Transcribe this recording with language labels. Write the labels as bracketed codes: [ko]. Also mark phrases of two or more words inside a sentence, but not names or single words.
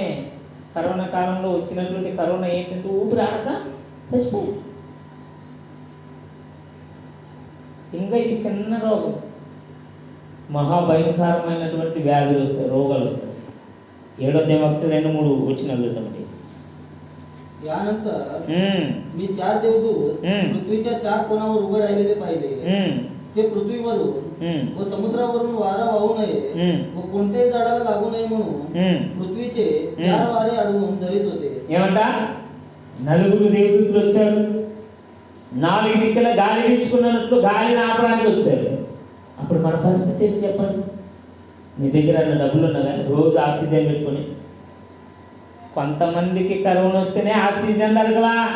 [te] కరోనా కాలంలో వచ్చినటువంటి కరోనా ఏంటంటే ఊపిరాడక చచ్చిపోయింది. ఇంకా ఇది చిన్న రోగం, మహాభయంకరమైనటువంటి వ్యాధులు వస్తాయి, रोगाలు వస్తాయి. 7వ अध्याय 1-2-3 వచ్చిన చూద్దామండి. [mr] यानंतर मी 4 देवदूत पृथ्वीच्या 4 कोणावर उभे राहिलेले पाहिले. ते पृथ्वीवरून व समुद्रावरून वारा वाहू नये व कोणत्याही झाडाला लागू नये म्हणून पृथ्वीचे 4 वारे अडवून धरीत होते. [te] ఏమంట? నలుగురు దేవదూతలు వచ్చారు. 4 దిక్కుల గాలి వీచుకున్నట్లు గాలిని ఆపడానికి వచ్చారు. అప్పుడు మన పరిస్థితి ఏంటి చెప్పండి? నీ దగ్గర అన్న డబ్బులు ఉన్నా కానీ రోజు ఆక్సిజన్ పెట్టుకొని, కొంతమందికి కరోనా వస్తేనే ఆక్సిజన్ దొరకలా.